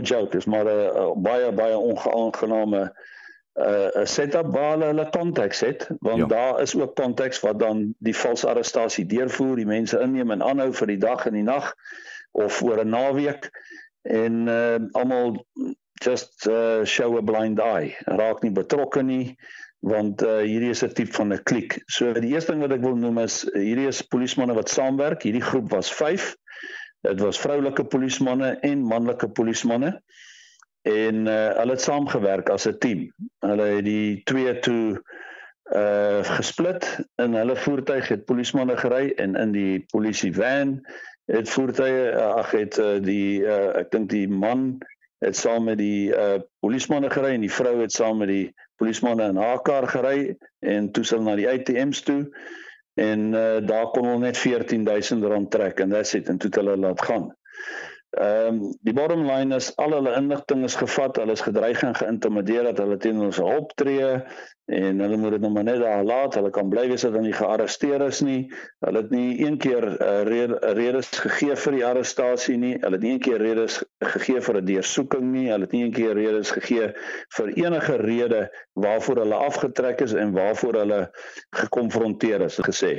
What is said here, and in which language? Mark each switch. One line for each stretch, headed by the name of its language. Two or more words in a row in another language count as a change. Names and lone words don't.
Afrikaans: joke, is maar 'n baie onaangename setup waar hulle konteks het, want daar is ook konteks wat dan die valse arrestasie deurvoer, die mense inneem en aanhou vir die dag en die nag, of oor 'n naweek, en almal
English: just show a blind eye,
Afrikaans: raak nie betrokke nie, want hierdie is 'n tipe van 'n kliek. So die eerste ding wat ek wil noem is, hierdie is polismanne wat saamwerk, hierdie groep was 5, dit was vroulike polismanne en manlike polismanne, en hulle het saamgewerk as 'n team. Hulle het die twee toe gesplit, in hulle voertuig het polismanne gery, en in die polisie van het voertuie, ek dink die man het saam met die polismanne gery en die vrou het saam met die polismanne in haar kar gery en toe hulle na die ATM's toe en daar kon hulle net R14,000 trek en
English: that's it,
Afrikaans: en toe hulle laat gaan. Die
English: bottom line
Afrikaans: is, al hulle inligting is gevat, hulle is gedreig en geïntimideer dat hulle teen ons sal optree, en hulle moet dit nog maar net daar laat, hulle kan bly wees dat hulle nie gearresteer is nie, hulle het nie een keer redes gegee vir die arrestasie nie, hulle het nie een keer redes gegee vir 'n deursoeking nie, hulle het nie een keer redes gegee vir enige rede waarvoor hulle afgetrek is en waarvoor hulle gekonfronteer is, gesê.